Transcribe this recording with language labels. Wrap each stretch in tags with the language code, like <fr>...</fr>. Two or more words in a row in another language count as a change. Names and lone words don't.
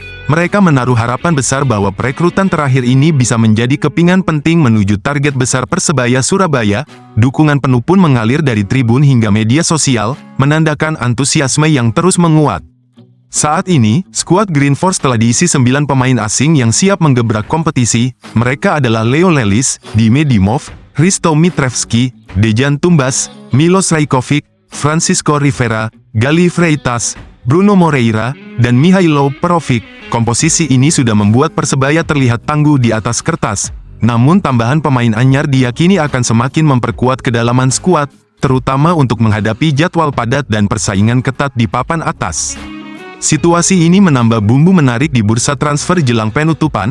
<id>Mereka menaruh harapan besar bahwa perekrutan terakhir ini bisa menjadi kepingan penting menuju target besar Persebaya Surabaya. Dukungan penuh pun mengalir dari tribun hingga media sosial, menandakan antusiasme yang terus menguat. Saat ini, skuad Green Force telah diisi 9 pemain asing yang siap menggebrak kompetisi. Mereka adalah Leo Lelis, Dime Dimov, Hristo Mitrevski, Dejan Tumbas, Milos Rajkovic, Francisco Rivera, Gali Freitas, Bruno Moreira, dan Mihailo Perovic. Komposisi ini sudah membuat Persebaya terlihat tangguh di atas kertas. Namun tambahan pemain anyar diyakini akan semakin memperkuat kedalaman skuad, terutama untuk menghadapi jadwal padat dan persaingan ketat di papan atas. Situasi ini menambah bumbu menarik di bursa transfer jelang penutupan.</id>